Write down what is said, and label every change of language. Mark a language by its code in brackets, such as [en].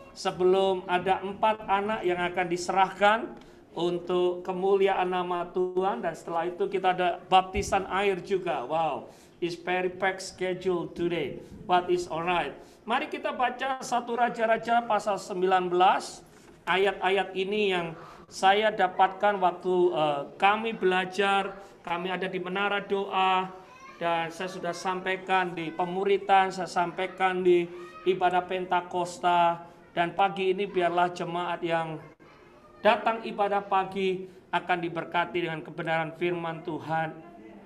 [id] Sebelum ada 4 anak yang akan diserahkan untuk kemuliaan nama Tuhan, dan setelah itu kita ada baptisan air juga. [en] Wow, it's very packed schedule today, but it's alright. [id] Mari kita baca 1 Raja-Raja pasal 19. Ayat-ayat ini yang saya dapatkan waktu kami belajar, kami ada di menara doa, dan saya sudah sampaikan di pemuritan, saya sampaikan di ibadah Pentakosta, dan pagi ini biarlah jemaat yang datang ibadah pagi akan diberkati dengan kebenaran firman Tuhan.